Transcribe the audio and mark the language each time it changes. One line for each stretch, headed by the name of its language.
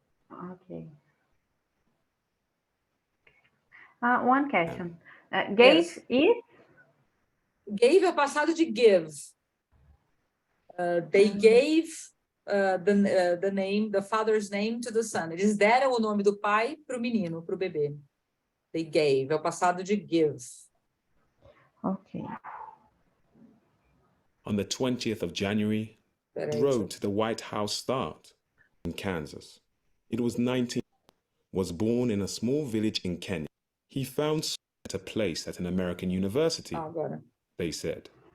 English: Okay. One question. Gave is?
Portuguese: Gave é o passado de give.
English: They gave the name, the father's name to the son.
Portuguese: Eles deram o nome do pai para o menino, para o bebê.
English: They gave,
Portuguese: é o passado de give.
English: Okay. On the 20th of January, the road to the White House start in Kansas. It was 19. Was born in a small village in Kenya. He found at a place at an American university. They said.